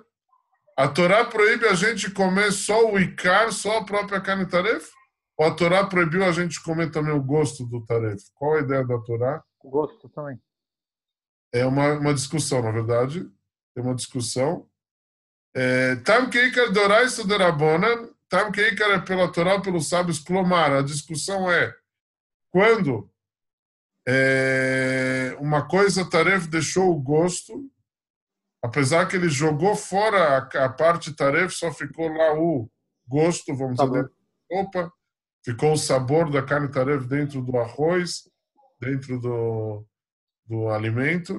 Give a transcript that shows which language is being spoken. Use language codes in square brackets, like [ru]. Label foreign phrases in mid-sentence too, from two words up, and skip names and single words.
[pt] A Torá proíbe a gente comer só o ikar, só a própria carne taref? Ou a Torá proibiu a gente comer também o gosto do taref? Qual a ideia da Torá? O gosto também. É uma discussão, na verdade. Tem uma discussão. [he] טעם כעיקר דאורייתא או דרבנן, טעם כעיקר [pt] é pela Torá ou pelos sábios, clomar. A discussão é quando uma coisa taref deixou o gosto, apesar que ele jogou fora a parte taref, só ficou lá o gosto, vamos dizer, dentro da sopa, ficou o sabor da carne taref dentro do arroz, dentro do alimento.